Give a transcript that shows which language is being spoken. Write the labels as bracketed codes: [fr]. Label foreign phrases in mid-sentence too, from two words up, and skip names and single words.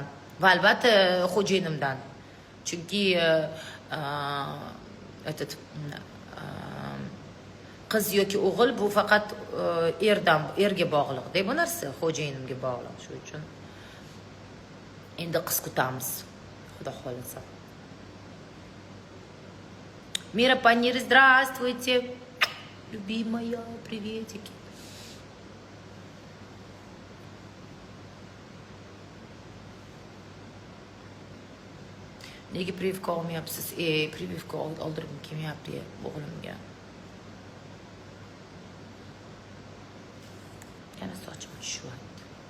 [uz] Va albatta xo'jayinimdan. Chunki qiz yoki o'g'il bu faqat erga bog'liq. Deb bu narsa xo'jayinimga bog'liq. Shu uchun endi qiz kutamiz. Xudo xolasa. [ru] Мира Панир, здравствуйте. Любимая, приветики. [uz] Nega прививка olmayapsiz? Прививка oldirgim kelmayapti o'g'limga. Yana sochim tushyapti.